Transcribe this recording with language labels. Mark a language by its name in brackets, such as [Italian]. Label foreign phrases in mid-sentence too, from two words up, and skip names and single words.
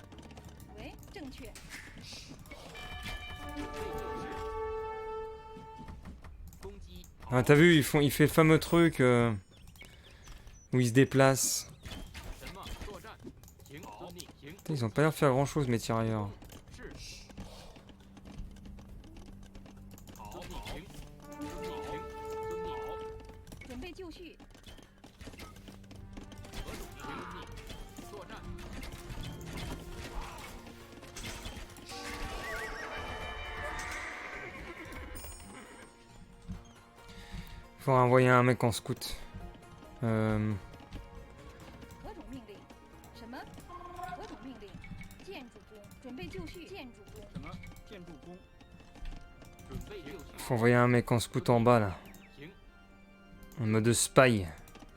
[Chinese] 喂，正确。准备就绪，攻击， [French] Ah, t'as vu, il fait le fameux truc où il se déplace. [Chinese] 什么？作战，行，遵命，行， [French] Putain, ils ont pas l'air de faire grand chose, mes tirailleurs. [Chinese] 是，好，遵命，行，遵命，行，遵命，好，准备就绪。何种行命？作战， [French] Faut envoyer un mec en scout. [Chinese] 何种命令？什么？何种命令？建筑工，准备就绪。建筑工。什么？建筑工。准备就绪， [French] Faut envoyer un mec en scout en bas là. [Chinese] 行， [French] En mode spy.